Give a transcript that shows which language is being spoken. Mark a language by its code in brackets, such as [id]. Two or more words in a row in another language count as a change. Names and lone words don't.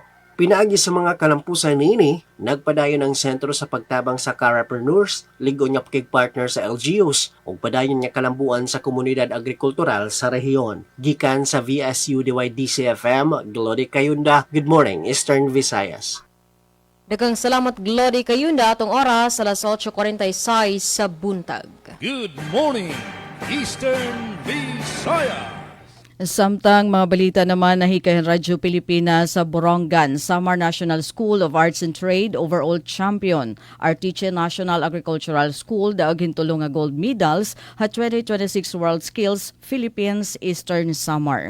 [ceb] Pinaagi sa mga kalampusan niini, nagpadayon ang sentro sa pagtabang sa carapreneurs, ligon niya partner sa LGUs, ug padayon niya kalambuan sa komunidad agrikultural sa rehiyon. Gikan sa VSU DYDC-FM, Glody Kayunda, Good Morning, Eastern Visayas. Daghang salamat Glody Kayunda atong oras alas 8:46 sa buntag. [en] Good morning, Eastern Visayas. [ceb] Samtang mga balita naman nahikayan Radyo Pilipinas sa Borongan, Samar National School of Arts and Trade overall champion. [war] Artiche National Agricultural School daog hintulong nga gold medals sa 2026 World Skills Philippines Eastern Samar.